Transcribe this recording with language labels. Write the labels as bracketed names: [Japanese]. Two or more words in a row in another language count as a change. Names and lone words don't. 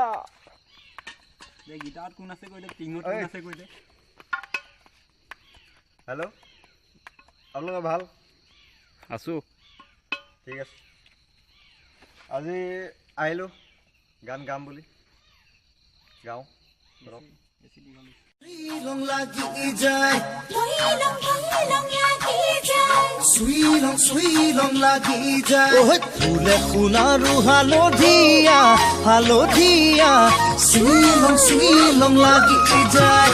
[Assamese] গীটাৰত কোন আছে কৈ দে টিঙত কোন আছে কৈ দে হেল্ল' আপোনালোকৰ ভাল আছো ঠিক আছে আজি আহিলোঁ গান গাম বুলি গাওঁ লং লাগি যায়, sweet লং লাগি যায়. অ', ফুলে খুনাৰু হালধীয়া, হালধীয়া. Sweet long lagi jai.